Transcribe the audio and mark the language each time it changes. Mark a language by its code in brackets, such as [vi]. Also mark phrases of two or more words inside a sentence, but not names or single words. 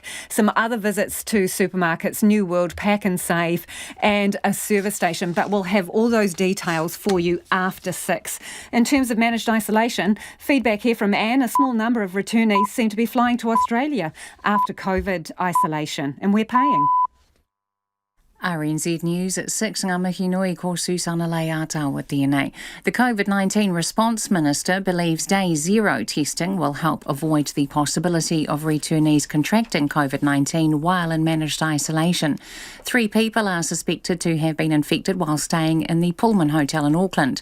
[en] Some other visits to supermarkets, New World, Pack and Save, and a service station, but we'll have all those details for you after 6. In terms of managed isolation, feedback here from Anne, a small number of returnees seem to be flying to Australia after COVID isolation, and we're paying. RNZ News at 6, [mi] ngā mihi nui ko Susana Leata [en] with DNA. The COVID-19 response minister believes day zero testing will help avoid the possibility of returnees contracting COVID-19 while in managed isolation. 3 people are suspected to have been infected while staying in the Pullman Hotel in Auckland.